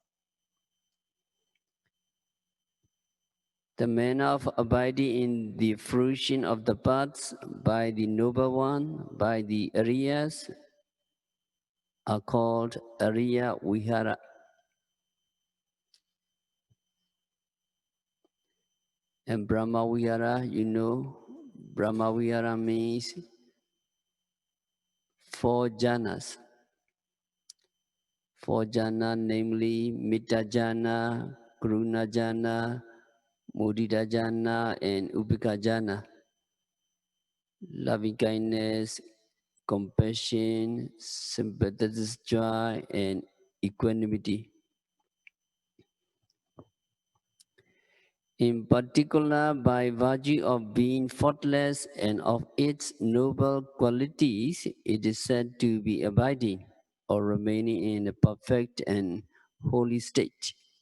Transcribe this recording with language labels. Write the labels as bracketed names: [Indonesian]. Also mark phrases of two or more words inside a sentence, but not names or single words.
[English] The manner of abiding in the fruition of the paths by the noble one, by the Ariyas, are called [Pali] Ariya Vihara. [English] And [Pali] Brahma Vihara, [English] you know, [Pali] Brahma Vihara [English] means four jhanas. Four jhana, namely [Pali] Metta jhana, Karuna jhana, Mudita jhana, [English] and [Pali] Upeka jhana. [English] Loving kindness, compassion, sympathetic joy, and equanimity. In particular, by virtue of being faultless and of its noble qualities, it is said to be abiding or remaining in a perfect and holy state.